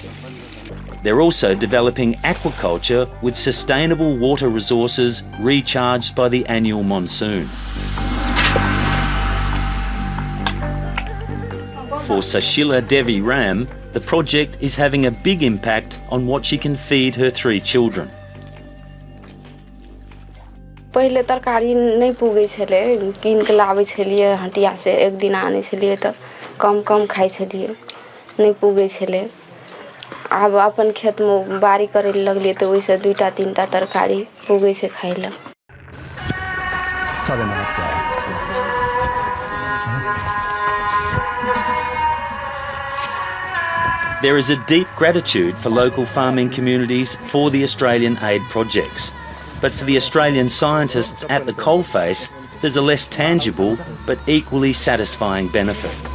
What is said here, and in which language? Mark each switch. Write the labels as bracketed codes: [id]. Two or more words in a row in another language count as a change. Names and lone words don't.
[en] They're also developing aquaculture with sustainable water resources recharged by the annual monsoon. For Sashila Devi Ram, the project is having a big impact on what she can feed her 3 children. [mai] पहिले तरकारी नहीं पुगे छले किन के लाबै छलिए हटिया से एक दिन आने छलिए त कम कम खाइ छलिए नहीं पुगे छले अब अपन खेत में बारी करे लगलिए त ओइसे 2टा 3टा तरकारी पुगे से खाइला [ne] सबै नमस्कार [en] There is a deep gratitude for local farming communities for the Australian aid projects. But for the Australian scientists at the coalface, there's a less tangible but equally satisfying benefit.